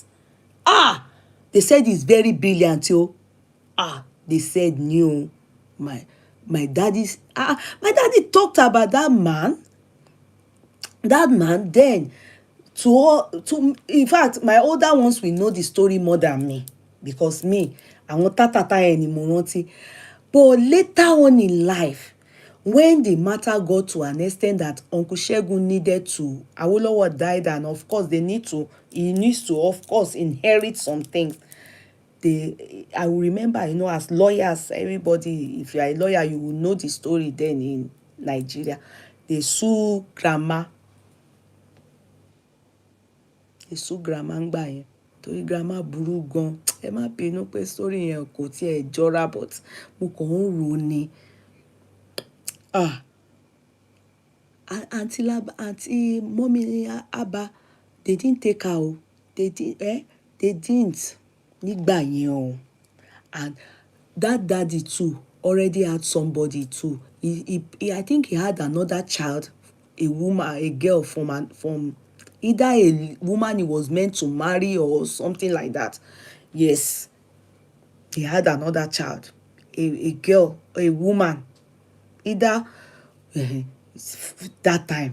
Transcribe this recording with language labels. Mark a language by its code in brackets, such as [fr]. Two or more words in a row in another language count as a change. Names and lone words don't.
[en] They said he's very brilliant, yo. They said no. My daddy talked about that man. That man then to in fact, my older ones will know the story more than me, because me, [yo] àwọn tátàtà ẹ̀ ni mo rántí. [en] But later on in life, when the matter got to an extent that Uncle Segun needed to, Awolowo died, and of course he needs to, of course, inherit some things. I will remember, as lawyers, everybody, if you are a lawyer, you will know the story then in Nigeria. They sue grandma. [yo] ń gbà yẹn. Torí grandma burú gan. Ẹ má bínú pé story yẹn kò tiẹ̀ jọra, [en] but mo kàn [yo] ń rò ni. [en] Aunty Mommy Abba, they didn't take her o. They didn't [yo] nígbà yẹn o. [en] And that daddy too already had somebody too. I think he had another child, a girl from either a woman he was meant to marry or something like that. Yes, he had another child, a girl, a woman, either that time.